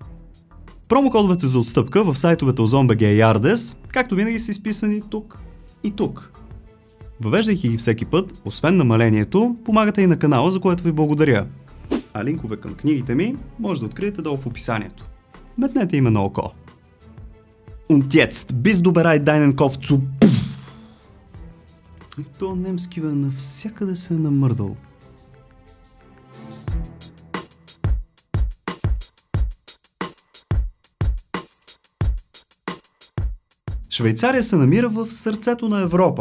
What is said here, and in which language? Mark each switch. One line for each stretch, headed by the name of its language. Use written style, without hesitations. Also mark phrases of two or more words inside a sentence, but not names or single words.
Bulgarian: Промокодовете за отстъпка в сайтовете Ozon.bg и Yardes, както винаги, са изписани тук и тук. Въвеждайки ги всеки път, освен намалението, помагате и на канала, за което ви благодаря. А линкове към книгите ми може да откриете долу в описанието. Метнете име на око.
German: Und jetzt, bist du bereit deinen Kopf zu...
Bulgarian: И то немски навсякъде се е намърдал. Швейцария се намира в сърцето на Европа.